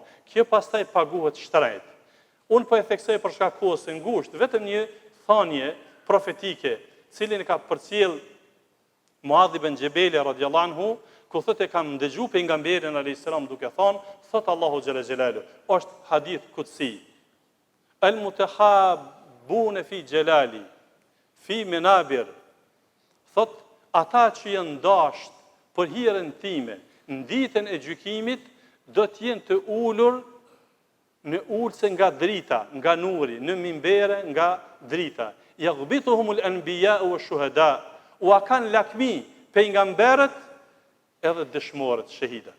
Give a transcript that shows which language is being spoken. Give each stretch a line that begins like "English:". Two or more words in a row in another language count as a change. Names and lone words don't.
Albanian: Kjo pastaj paguhet shtrejt. Unë po e theksoj për shkak kohës së ngushtë, vetëm një thanje profetike, cilin e ka përcjell Muadh ibn Jabali
Arabic: رضي الله عنه,
Albanian: ku thotë e kam dëgjuar pejgamberin
Arabic: عليه السلام
Albanian: duke thonë, thot Allahu
Arabic: جل جلاله,
Albanian: është
Arabic: حديث قدسي. المتحابون في جلالي في منابر.
Albanian: Thot ata që janë dashur për hirën time, në ditën e gjykimit do të jenë të ulur në ulse nga drita, nga nuri, në mimbere nga drita.
Arabic: يغبطهم الأنبياء والشهداء.
Albanian: U kanë lakmi pejgamberët edhe dëshmorët, shahidat.